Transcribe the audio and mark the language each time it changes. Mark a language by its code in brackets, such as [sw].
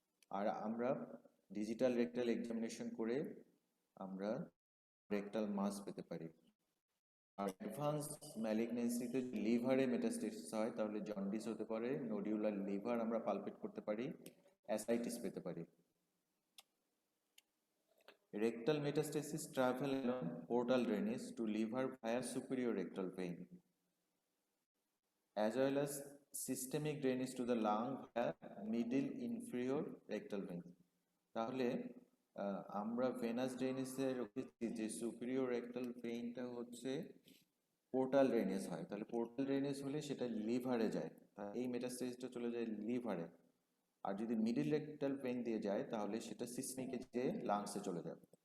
[bn] আর আমরা digital rectal examination করে আমরা রেকটাল মাস পেতে পারি। আর অ্যাডভান্স ম্যালিগনেন্সিতে লিভারে মেটাস্টেসিস হয় তাহলে জন্ডিস হতে পারে, নোডিউলার লিভার আমরা পালপেট করতে পারি, অ্যাসাইটিস পেতে পারি। [en] Rectal metastasis travel along portal drainage to liver via superior rectal vein, as well as systemic drainage to the lung via middle inferior rectal vein. [bn] তাহলে আমরা ভেনাস ড্রেনেজের যে সুপিরিয়র রেক্টাল ভেইনটা হচ্ছে portal drainage হয়, তাহলে portal drainage হলে সেটা লিভারে যায়, এই মেটাস্টেসিসটা চলে যায় লিভারে। আর যদি মিডল রেক্টাল ভেইন দিয়ে যায় তাহলে সেটা সিস্টেমিকে যে লাংসে চলে যাবে।